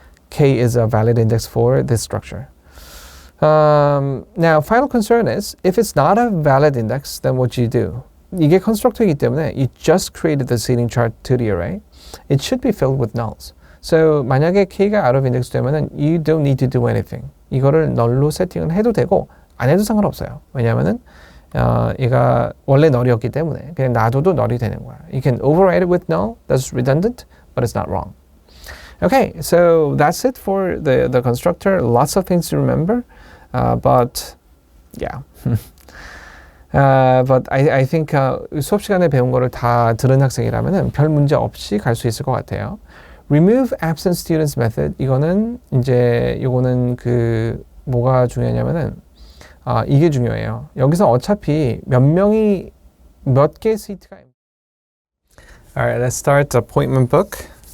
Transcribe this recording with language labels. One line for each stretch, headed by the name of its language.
English: K is a valid index for this structure. Now, final concern is, if it's not a valid index, then what do you do?
Korean: 이게 constructor이기 때문에
English: you just created the seating chart to the array. It should be filled with nulls. So
Korean: 만약에 K가 out of index 되면은
English: you don't need to do anything.
Korean: 이거를 null로 세팅을 해도 되고 안 해도 상관없어요. 왜냐하면은 얘가 원래 null이었기 때문에 그냥 놔둬도 null이 되는 거야.
English: You can override it with null. That's redundant, but it's not wrong. Okay, so that's it for the constructor. Lots of things to remember, but yeah. But I think
Korean: 수업 시간에 배운 거를 다 들은 학생이라면은 별 문제 없이 갈 수 있을 것 같아요.
English: Remove absent students method.
Korean: 이거는 요거는 뭐가 중요하냐면은 이게 중요해요. 여기서 어차피 몇 개 시트가.
English: Alright, let's start appointment book.